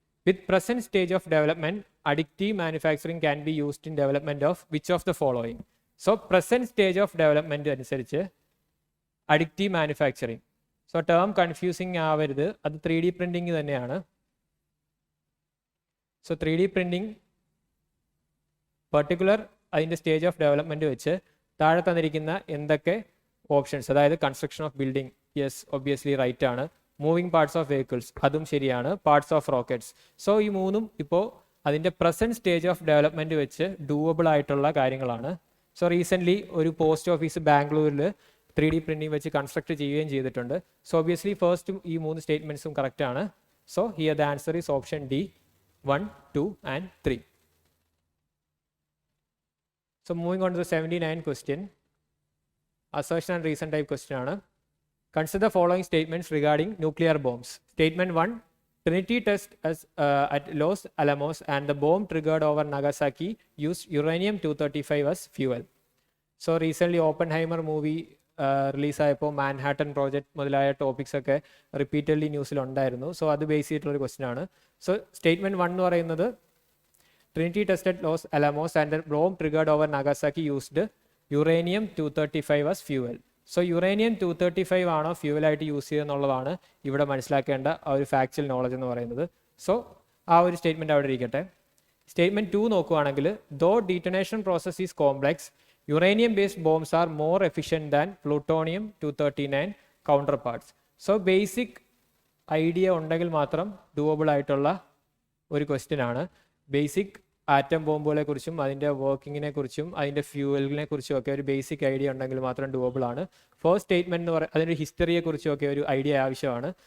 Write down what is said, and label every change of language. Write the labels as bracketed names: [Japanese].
[English] With present stage of development, additive manufacturing can be used in development of which of the following? So present stage of development [Malayalam] അനുസരിച്ച് [English] Addictive manufacturing. So term confusing ആവരുത്, അത് 3D printing തന്നെയാണ്. സോ 3D പ്രിൻറ്റിങ് പെർട്ടിക്കുലർ അതിൻ്റെ സ്റ്റേജ് ഓഫ് ഡെവലപ്മെൻറ്റ് വെച്ച് താഴെ തന്നിരിക്കുന്ന എന്തൊക്കെ ഓപ്ഷൻസ്, അതായത് construction of building, yes obviously right ആണ്. മൂവിങ് പാർട്സ് ഓഫ് വെഹിക്കിൾസ്, അതും ശരിയാണ്. Parts of rockets. സോ ഈ മൂന്നും ഇപ്പോൾ അതിൻ്റെ പ്രസൻറ്റ് സ്റ്റേജ് ഓഫ് ഡെവലപ്മെൻറ്റ് വെച്ച് ഡൂവബിൾ ആയിട്ടുള്ള കാര്യങ്ങളാണ്. സോ റീസെൻ്റ്ലി ഒരു പോസ്റ്റ് ഓഫീസ് ബാംഗ്ലൂരിൽ 3D പ്രിൻറ്റിംഗ് വെച്ച് കൺസ്ട്രക്ട് ചെയ്യുകയും ചെയ്തിട്ടുണ്ട്. സോ ഒബ്വിയസ്ലി ഫസ്റ്റും ഈ 3 സ്റ്റേറ്റ്മെൻറ്റ്സും കറക്റ്റ് ആണ്. So here the answer is option D 1, 2 and 3. So moving on to the 79 question, assertion and reason type question ആണ്. Consider the following statements regarding nuclear bombs. Statement 1, Trinity test at Los Alamos and the bomb triggered over Nagasaki used uranium-235 as fuel. So recently Oppenheimer movie [Malayalam] റിലീസായപ്പോൾ Manhattan project മുതലായ topics ഒക്കെ repeatedly ന്യൂസിൽ ഉണ്ടായിരുന്നു. So അത് base ചെയ്തിട്ടുള്ളൊരു question ആണ്. So statement 1 എന്ന് പറയുന്നത് [English] Trinity tested Los Alamos and the bomb triggered over Nagasaki used uranium-235 as fuel. [Malayalam] So uranium-235 ആണോ ഫ്യൂവലായിട്ട് use ചെയ്തെന്നുള്ളതാണ് ഇവിടെ മനസ്സിലാക്കേണ്ട ആ ഒരു ഫാക്ച്വൽ നോളജ് എന്ന് പറയുന്നത്. സോ ആ ഒരു സ്റ്റേറ്റ്മെൻറ്റ് അവിടെ ഇരിക്കട്ടെ. [English] statement 2 [Malayalam] നോക്കുകയാണെങ്കിൽ, [English] Though detonation process is complex, uranium-based bombs are more efficient than plutonium-239 counterparts. [Malayalam] So basic idea ഉണ്ടെങ്കിൽ മാത്രം ഡൂവബിൾ ആയിട്ടുള്ള ഒരു ക്വസ്റ്റ്യൻ ആണ്. ബേസിക് ആറ്റം ബോംബുകളെ കുറിച്ചും അതിൻ്റെ വർക്കിങ്ങിനെ കുറിച്ചും അതിൻ്റെ ഫ്യൂവലിനെ കുറിച്ചും ഒക്കെ ഒരു ബേസിക് ഐഡിയ ഉണ്ടെങ്കിൽ മാത്രം ഡൂവബിൾ ആണ്. ഫസ്റ്റ് സ്റ്റേറ്റ്മെൻറ്റ് എന്ന് പറയുന്നത് അതിൻ്റെ ഹിസ്റ്ററിയെ കുറിച്ചും ഒക്കെ ഒരു ഐഡിയ ആവശ്യമാണ്.